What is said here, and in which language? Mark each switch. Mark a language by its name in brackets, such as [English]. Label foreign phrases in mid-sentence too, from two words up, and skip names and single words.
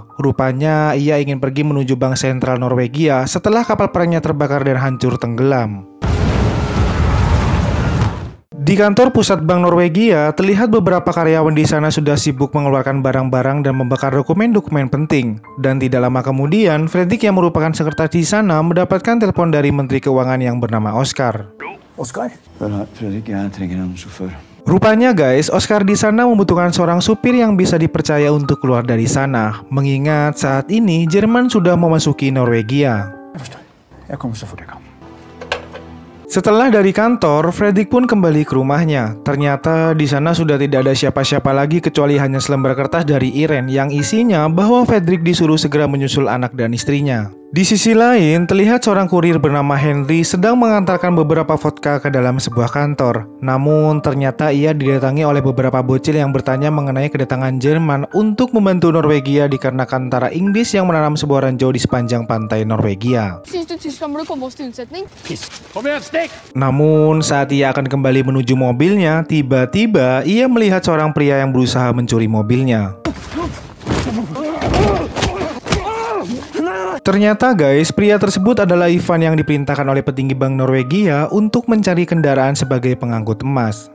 [Indonesian] Rupanya ia ingin pergi menuju Bank Sentral Norwegia setelah kapal perangnya terbakar dan hancur tenggelam. Di kantor pusat Bank Norwegia, terlihat beberapa karyawan di sana sudah sibuk mengeluarkan barang-barang dan membakar dokumen-dokumen penting. Dan tidak lama kemudian, Fredrik yang merupakan sekretaris di sana mendapatkan telepon dari Menteri Keuangan yang bernama Oscar. Oscar? [Norwegian] Fredrik, jeg trenger en sjåfør. [Indonesian] Rupanya guys, Oscar di sana membutuhkan seorang supir yang bisa dipercaya untuk keluar dari sana. Mengingat saat ini Jerman sudah memasuki Norwegia. [Norwegian] Jeg kommer så fort jeg kan. [Indonesian] Setelah dari kantor, Fredrik pun kembali ke rumahnya. Ternyata di sana sudah tidak ada siapa-siapa lagi kecuali hanya selembar kertas dari Irene yang isinya bahwa Fredrik disuruh segera menyusul anak dan istrinya. Di sisi lain, terlihat seorang kurir bernama Henry sedang mengantarkan beberapa vodka ke dalam sebuah kantor. Namun, ternyata ia didatangi oleh beberapa bocil yang bertanya mengenai kedatangan Jerman untuk membantu Norwegia dikarenakan tentara Inggris yang menanam sebuah ranjau di sepanjang pantai Norwegia. [Norwegian] Siste Tyskland burde komme oss til unnsetning. Kom igjen, stikk! [Indonesian] Namun, saat ia akan kembali menuju mobilnya, tiba-tiba ia melihat seorang pria yang berusaha mencuri mobilnya. Ternyata guys, pria tersebut adalah Ivan yang diperintahkan oleh petinggi Bank Norwegia untuk mencari kendaraan sebagai pengangkut emas.